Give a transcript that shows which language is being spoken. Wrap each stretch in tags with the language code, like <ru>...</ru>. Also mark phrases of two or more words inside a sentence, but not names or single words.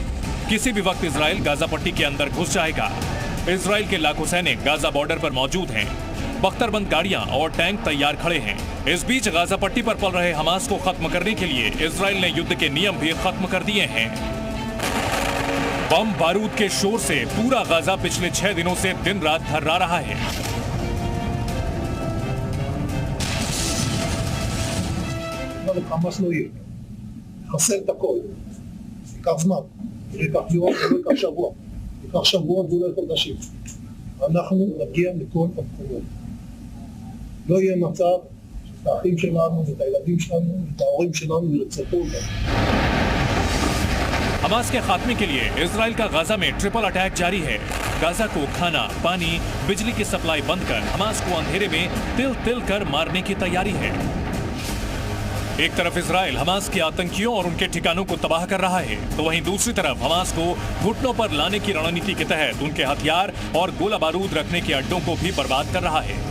<hi>किसी भी वक्त इजराइल गाजा पट्टी के अंदर घुस जाएगा। इजराइल के लाखों सैनिक गाजा बॉर्डर पर मौजूद हैं। बख्तरबंद गाड़ियां और टैंक तैयार खड़े हैं। इस बीच गाजा पट्टी पर पल रहे हमास को खत्म करने के लिए इजराइल ने युद्ध के नियम भी खत्म कर दिए हैं। बम बारूद के शोर से पूरा गाजा पिछले 6 दिनों से दिन रात थर्रा रहा है।</hi> <he>חמאס לא יהיה, חסר את הכל, ייקח זמן, ייקח יום, ייקח שבוע, ייקח שבועות ואולי חודשים. אנחנו נגיע לכל המקומות. לא יהיה מצב שאת האחים שלנו, את הילדים שלנו, את ההורים שלנו ירצחו אותם.</he> <hi>हमास के खात्मे के लिए इजराइल का गाजा में</hi> <en>triple attack</en> <hi>जारी है। गाजा को खाना, पानी, बिजली की सप्लाई बंद कर हमास को अंधेरे में तिल तिल कर मारने की तैयारी है। एक तरफ इजराइल हमास के आतंकियों और उनके ठिकानों को तबाह कर रहा है, तो वहीं दूसरी तरफ हमास को घुटनों पर लाने की रणनीति के तहत उनके हथियार और गोला बारूद रखने के अड्डों को भी बर्बाद कर रहा है।</hi>